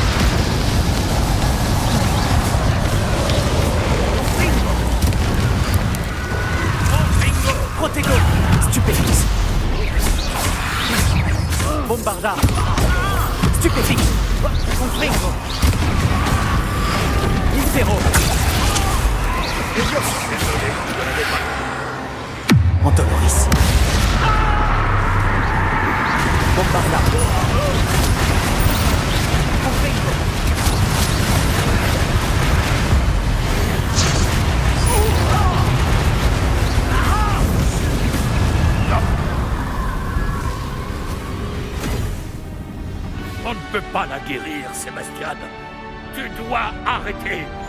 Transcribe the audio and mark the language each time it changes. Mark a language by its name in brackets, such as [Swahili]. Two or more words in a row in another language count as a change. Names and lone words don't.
[French] Protego, Stupefix, Bombardard, Stupefix, Confringo, Impero, Levioso, Antonoris. Bombardard, Confringo, On ne peut pas la guérir, Sébastien. Tu dois arrêter.